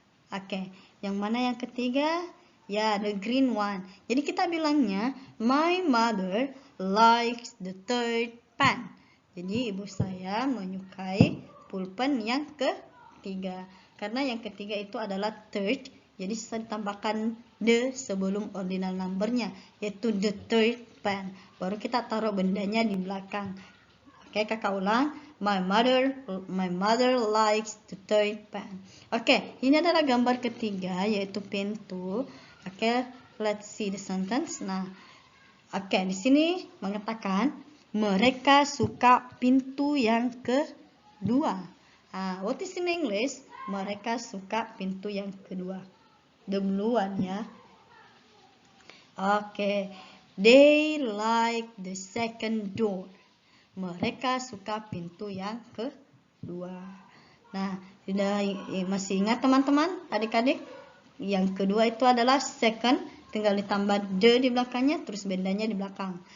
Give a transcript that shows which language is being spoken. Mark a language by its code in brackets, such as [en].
[id] Oke, yang mana yang ketiga? [en] Ya, the green one. [id] Jadi kita bilangnya [en] my mother likes the third pen. [id] Jadi ibu saya menyukai pulpen yang ketiga. Karena yang ketiga itu adalah third. Jadi saya ditambahkan the sebelum ordinal numbernya, yaitu [en] the third pen. [id] Baru kita taruh bendanya di belakang. Oke, kakak ulang. [en] My mother likes the third pen. [id] Oke, ini adalah gambar ketiga, yaitu pintu. [en] Oke, let's see the sentence. [id] Nah, oke, di sini mengatakan mereka suka pintu yang kedua. [en] What is in English? [id] Mereka suka pintu yang kedua. [en] The blue one [id] ya. [en] Oke, they like the second door. [id] Mereka suka pintu yang kedua. Nah, sudah masih ingat teman-teman, adik-adik? Yang kedua itu adalah second, tinggal ditambah the di belakangnya, terus bendanya di belakang.